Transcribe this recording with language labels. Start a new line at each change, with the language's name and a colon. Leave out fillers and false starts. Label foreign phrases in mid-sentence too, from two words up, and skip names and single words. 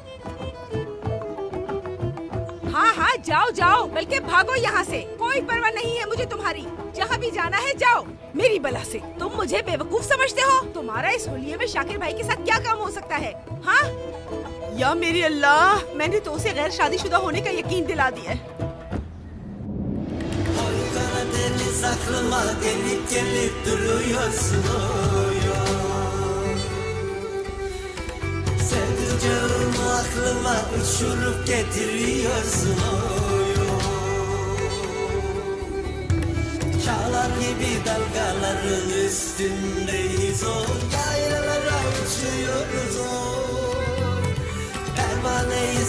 Hindi: हाँ हाँ, जाओ जाओ, बल्कि भागो यहाँ से। कोई परवाह नहीं है मुझे तुम्हारी, जहाँ भी जाना है जाओ, मेरी बला से। तुम मुझे बेवकूफ समझते हो? तुम्हारा इस होलिये में शाकिर भाई के साथ क्या काम हो सकता है? हाँ, या मेरी अल्लाह, मैंने तो उसे गैर शादीशुदा होने का यकीन दिला दिया है।
Turkish: Aklıma uçurup getiriyorsun Çağlar gibi dalgaların üstündeyiz o Yaylalara uçuyoruz o Pervaneyiz